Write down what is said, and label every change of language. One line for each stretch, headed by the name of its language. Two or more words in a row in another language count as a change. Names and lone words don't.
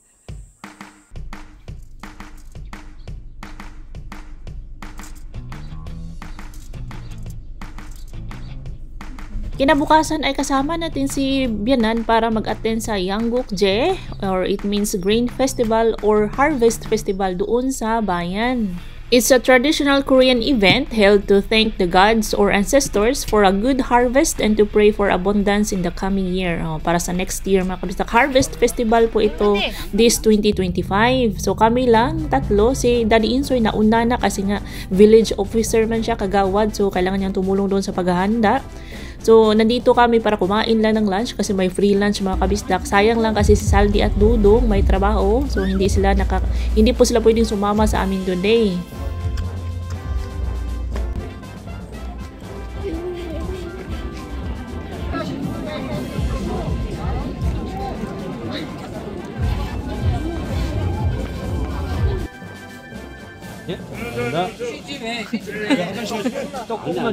Filipino: Kinabukasan ay kasama natin si Bianan para mag-attend sa Yanggukje,
English: or it means Grain Festival or Harvest Festival
Filipino: doon sa bayan.
English: It's a traditional Korean event held to thank the gods or ancestors for a good harvest and to pray for abundance in the coming year.
Filipino: Para sa
English: next year,
Filipino: mga kabisdak. Harvest Festival po ito this 2025. So kami lang, tatlo. Si Daddy Insoy nauna na kasi nga
English: village officer
Filipino: man siya, kagawad. So kailangan niyang tumulong doon sa paghahanda. So, nandito kami para kumain lang ng lunch kasi may
English: free lunch
Filipino: mga kabisdak. Sayang lang kasi si Saldi at Dudong may trabaho. So, hindi po sila pwedeng sumama sa amin today.
Korean: 예? 나 조금만.